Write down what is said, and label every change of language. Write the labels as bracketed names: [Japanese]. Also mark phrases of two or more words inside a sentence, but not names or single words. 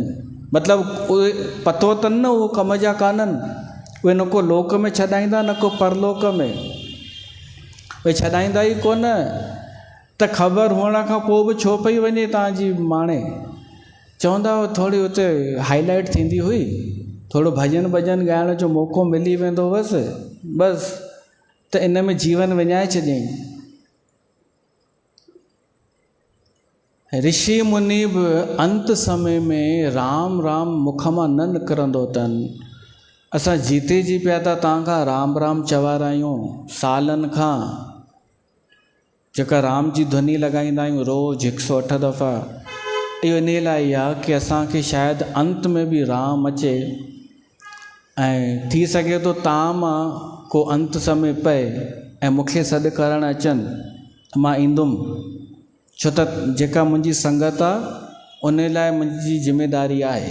[Sindhi] मतिलबु उहे पतो अथनि न उहो कम जा कान्हनि, उहे न को लोक में छॾाईंदा न को परलोक में, उहे छॾाईंदा ई कोन। त ख़बर हुअण खां पोइ बि छो पई वञे तव्हांजी माणे? चवंदा हुआ थोरी हुते हाईलाइट थींदी हुई, थोरो भॼन भॼन ॻाइण जो मौक़ो मिली वेंदो हुअसि बसि, त इन में जीवन विञाए छॾियईं। ऋषि मुनि बि अंत समय में राम राम मुख मां न निकिरंदो अथनि। असां जीते जी पिया था तव्हांखां राम राम चवारायूं सालनि खां, जेका राम जी ध्वनि लॻाईंदा आहियूं रोज़ु 108 दफ़ा, इहो इन लाइ आहे कि असांखे शायदि अंत में बि राम अचे, ऐं थी सघे थो तव्हां मां को अंत समय पए ऐं मूंखे सॾु करणु अचनि, मां ईंदुमि, छो त जेका मुंहिंजी संगत आहे उन लाइ मुंहिंजी ज़िमेदारी आहे।